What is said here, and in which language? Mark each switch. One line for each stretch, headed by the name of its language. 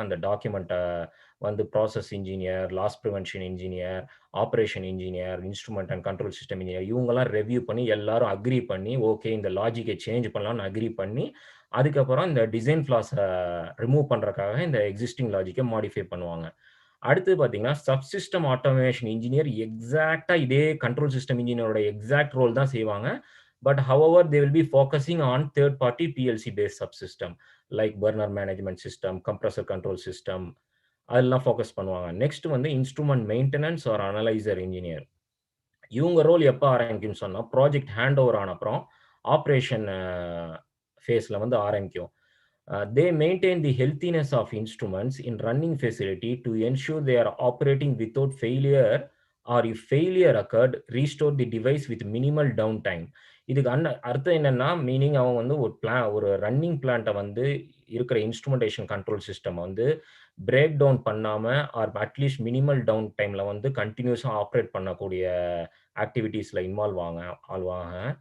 Tamil: அந்த டாக்குமெண்ட்டை வந்து process engineer, loss prevention engineer, operation engineer, instrument and control system engineer இவங்கெல்லாம் ரெவ்யூ பண்ணி எல்லாரும் அக்ரி பண்ணி ஓகே இந்த லாஜிக்கை சேஞ்ச் பண்ணலாம்னு அக்ரி பண்ணி, அதுக்கப்புறம் இந்த டிசைன் ஃப்ளாஸை ரிமூவ் பண்றதுக்காக இந்த எக்ஸிஸ்டிங் லாஜிக்கை மாடிஃபை பண்ணுவாங்க. அடுத்து பார்த்தீங்கன்னா சப்சிஸ்டம் ஆட்டோமேஷன் இன்ஜினியர் எக்ஸாக்டா இதே கண்ட்ரோல் சிஸ்டம் இன்ஜினியரோட எக்ஸாக்ட் ரோல் தான் செய்வாங்க.
English: But however, they will be focusing on third-party PLC-based subsystem like burner management system, compressor control system.
Tamil: அதெல்லாம் ஃபோக்கஸ் பண்ணுவாங்க. நெக்ஸ்ட் வந்து instrument maintenance R analyser engineer. இவங்க role எப்போ ஆரம்பிக்கும்னு சொன்னால், ப்ராஜெக்ட் ஹேண்ட் ஓவர் ஆன அப்புறம் ஆப்ரேஷன் ஃபேஸில் வந்து ஆரம்பிக்கும்.
English: They maintain the healthiness of instruments in running facility to ensure they are operating without failure, or if failure occurred, restore the device with minimal downtime.
Tamil: இதுக்கு அர்த்தம் என்னன்னா, மீனிங் அவங்க வந்து ஒரு ரன்னிங் பிளான்ட்டை வந்து இருக்கிற இன்ஸ்ட்ருமெண்டேஷன் கண்ட்ரோல் சிஸ்டம் வந்து பிரேக் டவுன் பண்ணாம ஆர் அட்லீஸ்ட் மினிமல் டவுன் டைம்ல வந்து கண்டினியூஸா ஆப்ரேட் பண்ணக்கூடிய ஆக்டிவிட்டீஸ்ல இன்வால்வ் ஆவாங்க.